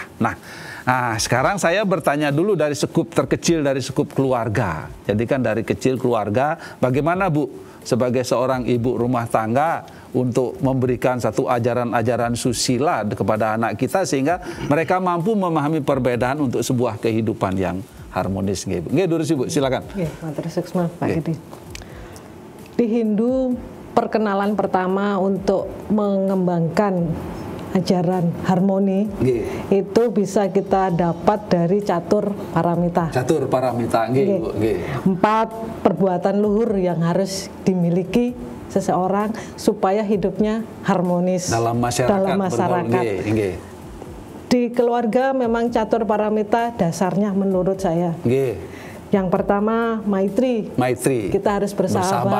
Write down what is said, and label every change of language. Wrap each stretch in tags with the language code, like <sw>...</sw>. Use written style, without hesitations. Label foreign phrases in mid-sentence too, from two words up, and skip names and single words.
<id>Nah, sekarang saya bertanya dulu dari skup terkecil, dari skup keluarga. Jadi kan dari kecil keluarga, bagaimana Bu sebagai seorang ibu rumah tangga untuk memberikan satu ajaran-ajaran susila kepada anak kita sehingga mereka mampu memahami perbedaan untuk sebuah kehidupan yang harmonis.</id> <ban>Nggih, durus</ban> <id>Ibu, silakan.</id> <ban>Nggih, matur suksma Pak Gede.</ban> <id>Di Hindu, perkenalan pertama untuk mengembangkan ajaran harmoni itu bisa kita dapat dari catur paramita. Catur paramita, nggih. 4 perbuatan luhur yang harus dimiliki seseorang supaya hidupnya harmonis dalam masyarakat. Di keluarga memang catur paramita dasarnya menurut saya. Yang pertama maitri. Kita harus bersahabat.</id>